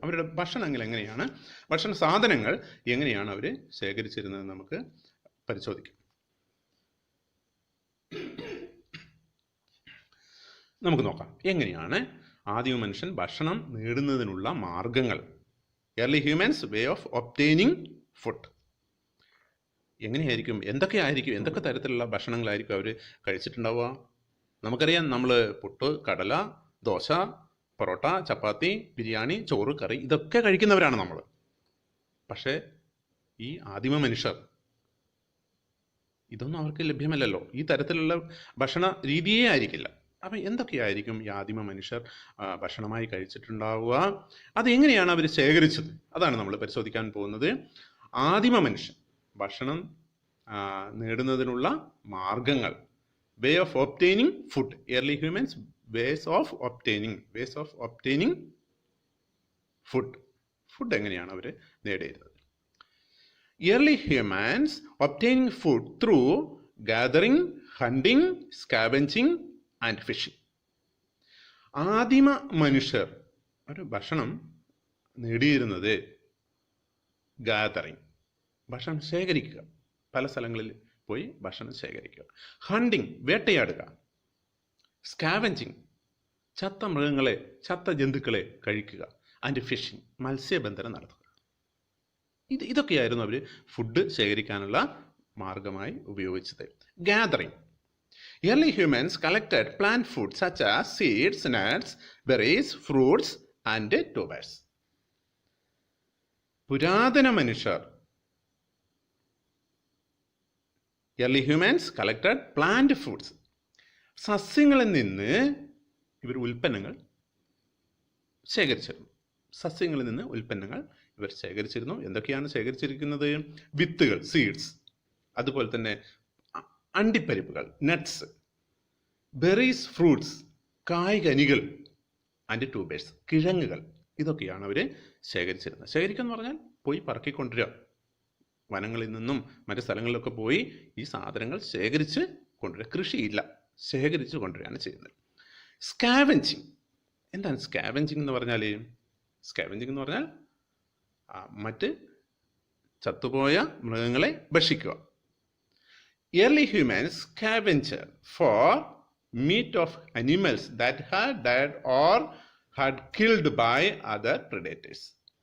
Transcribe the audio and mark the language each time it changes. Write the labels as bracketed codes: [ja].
[ml] അവരുടെ ഭക്ഷണങ്ങൾ എങ്ങനെയാണ്, ഭക്ഷണ സാധനങ്ങൾ എങ്ങനെയാണ് അവർ ശേഖരിച്ചിരുന്നത് നമുക്ക് പരിശോധിക്കാം. നമുക്ക് നോക്കാം എങ്ങനെയാണ് ആദിമ മനുഷ്യൻ ഭക്ഷണം നേടുന്നതിനുള്ള മാർഗങ്ങൾ. [en] early humans way of obtaining food. [ml] എങ്ങനെയായിരിക്കും, എന്തൊക്കെ തരത്തിലുള്ള ഭക്ഷണങ്ങളായിരിക്കും അവർ കഴിച്ചിട്ടുണ്ടാവുക? നമുക്കറിയാം, നമ്മൾ പുട്ട്, കടല, ദോശ, പൊറോട്ട, ചപ്പാത്തി, ബിരിയാണി, ചോറ്, കറി ഇതൊക്കെ കഴിക്കുന്നവരാണ് നമ്മൾ. പക്ഷേ ഈ ആദിമ മനുഷ്യർ ഇതൊന്നും അവർക്ക് ലഭ്യമല്ലല്ലോ. ഈ തരത്തിലുള്ള ഭക്ഷണ രീതിയേ ആയിരിക്കില്ല. അപ്പം എന്തൊക്കെയായിരിക്കും ഈ ആദിമ മനുഷ്യർ ഭക്ഷണമായി കഴിച്ചിട്ടുണ്ടാവുക? അതെങ്ങനെയാണ് അവർ ശേഖരിച്ചത്? അതാണ് നമ്മൾ പരിശോധിക്കാൻ പോകുന്നത്. ആദിമ മനുഷ്യൻ ഭക്ഷണം നേടുന്നതിനുള്ള മാർഗങ്ങൾ. [en] Way of obtaining food. early humans ways of obtaining food [ml] എങ്ങനെയാണ് അവർ നേടിയിരുന്നത്? [en] early humans obtaining food through gathering, hunting, scavenging and fishing. [ml] ആദിമ മനുഷ്യർ ഒരു ഭക്ഷണം നേടിയിരുന്നത് ഗാദറിങ്, ഭക്ഷണം ശേഖരിക്കുക, പല സ്ഥലങ്ങളിൽ പോയി ഭക്ഷണം ശേഖരിക്കുക. ഹണ്ടിങ്, വേട്ടയാടുക. സ്കാവഞ്ചിങ്, ചത്ത മൃഗങ്ങളെ, ചത്ത ജന്തുക്കളെ കഴിക്കുക. ആൻഡ് ഫിഷിംഗ്, മത്സ്യബന്ധനം നടത്തുക. ഇതൊക്കെയായിരുന്നു അവർ ഫുഡ് ശേഖരിക്കാനുള്ള മാർഗമായി ഉപയോഗിച്ചത്. [en] Gathering. early humans collected plant food such as seeds, nuts, berries, fruits and tubers. [ml] പുരാതന മനുഷ്യർ [en] early humans collected plant foods. [ml] സസ്യങ്ങളിൽ നിന്ന് ഇവർ ഉൽപ്പന്നങ്ങൾ ശേഖരിച്ചിരുന്നു. സസ്യങ്ങളിൽ നിന്ന് ഉൽപ്പന്നങ്ങൾ ഇവർ ശേഖരിച്ചിരുന്നു. എന്തൊക്കെയാണ് ശേഖരിച്ചിരിക്കുന്നത്? വിത്തുകൾ, സീഡ്സ്, അതുപോലെ തന്നെ അണ്ടിപ്പരിപ്പുകൾ, nuts, berries, fruits, കായ്കനികൾ, and tubers, കിഴങ്ങുകൾ. ഇതൊക്കെയാണ് അവർ ശേഖരിച്ചിരുന്നത്. ശേഖരിക്കുക എന്ന് പറഞ്ഞാൽ പോയി പറക്കിക്കൊണ്ടുവരിക. വനങ്ങളിൽ നിന്നും മറ്റു സ്ഥലങ്ങളിലൊക്കെ പോയി ഈ സാധനങ്ങൾ ശേഖരിച്ച് കൊണ്ടുവരിക. കൃഷിയില്ല, ശേഖരിച്ച് കൊണ്ടുവരികയാണ് ചെയ്യുന്നത്. സ്കാവെഞ്ചിങ്. എന്താണ് സ്കാവെഞ്ചിങ് എന്ന് പറഞ്ഞാൽ? സ്കാവെഞ്ചിങ് എന്ന് പറഞ്ഞാൽ മറ്റ് ചത്തുപോയ മൃഗങ്ങളെ ഭക്ഷിക്കുക. [en] Early humans scavenged for meat of animals that had died or had killed by other predators.